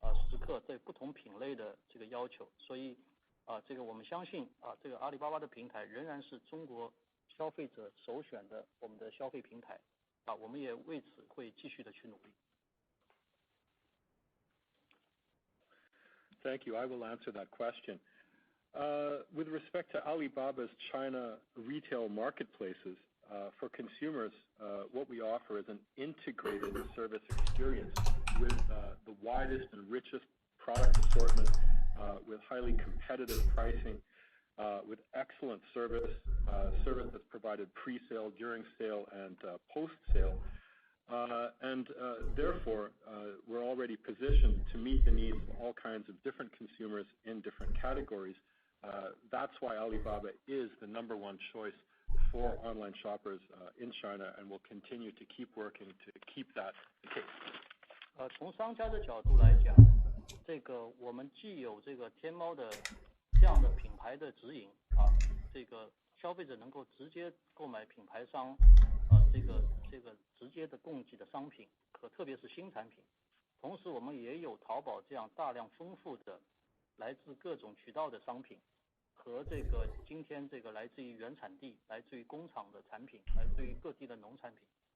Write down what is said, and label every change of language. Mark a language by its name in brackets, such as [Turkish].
[Chinese] 时刻，在不同品类的这个要求，所以这个我们相信这个阿里巴巴的平台仍然是中国消费者首选的我们的消费平台我们也为此会继续的去努力。 [English] Thank you. I will answer that question. With respect to Alibaba's China retail marketplaces, for consumers, what we offer is an integrated service experience with the widest and richest product assortment, with highly competitive pricing, with excellent service that's provided pre-sale, during sale, and post-sale. And therefore, we're already positioned to meet the needs of all kinds of different consumers in different categories. That's why Alibaba is the #1 choice for online shoppers in China, and will continue to keep working to keep that the case. [Chinese] 从商家的角度来讲，这个我们既有这个天猫的这样的品牌的指引这个消费者能够直接购买品牌商这这个直接的供给的商品和特别是新产品。同时我们也有淘宝这样大量丰富的来自各种渠道的商品和这个今天这个来自于原产地、来自于工厂的产品、来自于各地的农产品。